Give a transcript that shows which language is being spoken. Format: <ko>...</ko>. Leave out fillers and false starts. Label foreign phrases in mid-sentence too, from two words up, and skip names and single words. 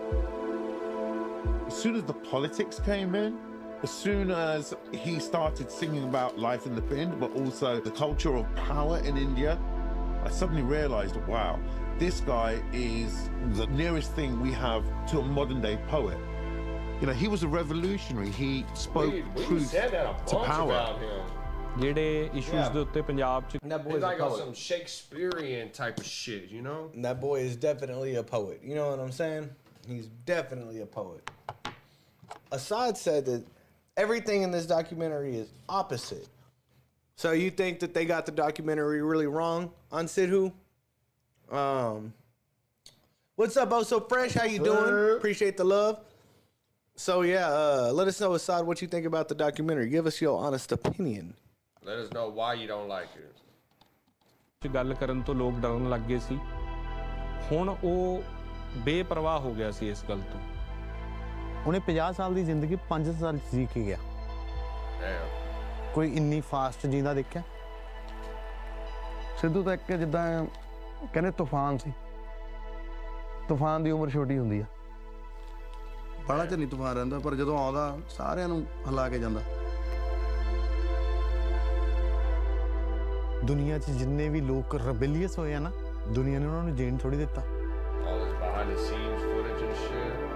<en>As soon as the politics came in, as soon as he started singing about life in the bin, but also the culture of power in India, I suddenly realized, wow, this guy is the nearest thing we have to a modern day poet. He was a revolutionary. He spoke truth to power. About him.</en> <pa>ਜਿਹੜੇ ਇਸ਼ੂਜ਼ ਦੇ ਉੱਤੇ ਪੰਜਾਬ ਚ</pa> <en>That boy He's is a like on poet. some Shakespearean type of shit, you know? And that boy is definitely a poet. You know what I'm saying? He's definitely a poet. Assad said that everything in this documentary is opposite. So you think that they got the documentary really wrong on Sidhu? What's up, Oh So Fresh? How you doing? Appreciate the love. So yeah, let us know, Assad, what you think about the documentary. Give us your honest opinion. Let us know why you don't like it.</en> <pa>ਗੱਲ ਕਰਨ ਤੋਂ ਲੋਕ ਡਰਨ ਲੱਗ ਗਏ ਸੀ ਹੁਣ ਉਹ ਬੇਪਰਵਾਹ ਹੋ ਗਿਆ ਸੀ ਇਸ ਗੱਲ ਤੋਂ ਉਹਨੇ 50 ਸਾਲ ਦੀ ਜ਼ਿੰਦਗੀ 5 ਸਾਲ ਜੀ ਕੇ ਗਿਆ ਕੋਈ ਇੰਨੀ ਫਾਸਟ ਜੀਂਦਾ ਦੇਖਿਆ ਸਿੱਧੂ ਤਾਂ ਇੱਕ ਜਿੱਦਾਂ ਕਹਿੰਦੇ ਤੂਫਾਨ ਸੀ ਤੂਫਾਨ ਦੀ ਉਮਰ ਛੋਟੀ ਹੁੰਦੀ ਆ ਬੜਾ ਚਿਰ ਨਹੀਂ ਤੂਫਾਨ ਰਹਿੰਦਾ ਪਰ ਜਦੋਂ ਆਉਂਦਾ ਸਾਰਿਆਂ ਨੂੰ ਹਿਲਾ ਕੇ ਜਾਂਦਾ ਦੁਨੀਆ 'ਚ ਜਿੰਨੇ ਵੀ ਲੋਕ ਰੈਬੇਲੀਅਸ ਹੋਏ ਆ ਨਾ ਦੁਨੀਆ ਨੇ ਉਹਨਾਂ ਨੂੰ ਜੀਣ ਥੋੜੀ ਦਿੱਤਾ</pa> <en>All this behind the scenes footage and shit.</en>